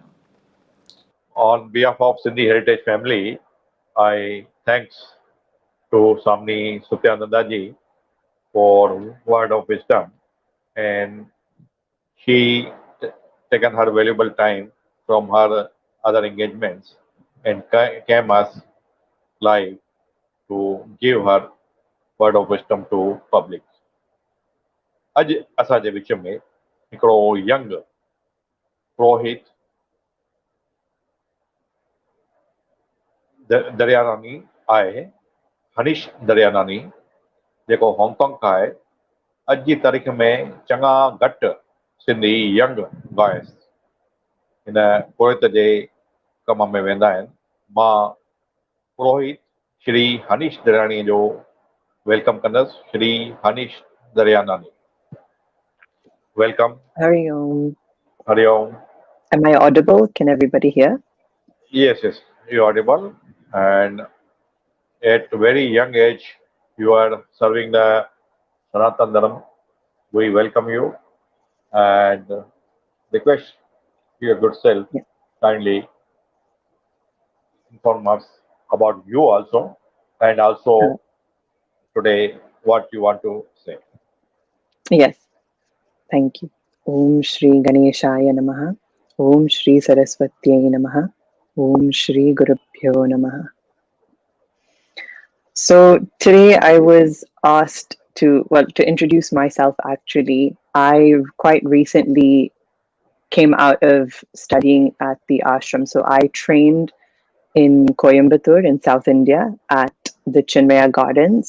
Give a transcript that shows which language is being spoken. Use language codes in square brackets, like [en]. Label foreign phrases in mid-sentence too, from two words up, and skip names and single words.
[en] On behalf of Sindhi Heritage family, I thanks to Swami Supyananda ji for word of wisdom, and she taken her valuable time from her other engagements and came us live to give her word of wisdom to public. [sd] अॼु असांजे विच में हिकिड़ो यंग पुरोहित दरियानानी आहे, हनीश दरियानानी, जेको हांगकांग खां आहे। अॼु जी तारीख़ में चङा घटि सिंधी [en] young boys [sd] हिन पुरोहित जे कम में वेंदा आहिनि। मां पुरोहित श्री हनीश दरियानी जो वेलकम कंदुसि। श्री हनीश दरियानानी, welcome. [sa] हरि ॐ. हरि ॐ. [en] Am I audible? Can everybody hear? Yes, you're audible. And at very young age, you are serving the Sanatan Dharma. We welcome you and request your good self Yeah. kindly inform us about you also, and also today what you want to say. Yes. Thank you. [sa] ॐ श्री गणेशाय नमः। ॐ श्री सरस्वत्यै नमः. ॐ श्री गुरुभ्यो नमः. [en] So today I was asked to introduce myself actually. I quite recently came out of studying at the ashram. So I trained in Coimbatore in South India at the Chinmaya Gardens.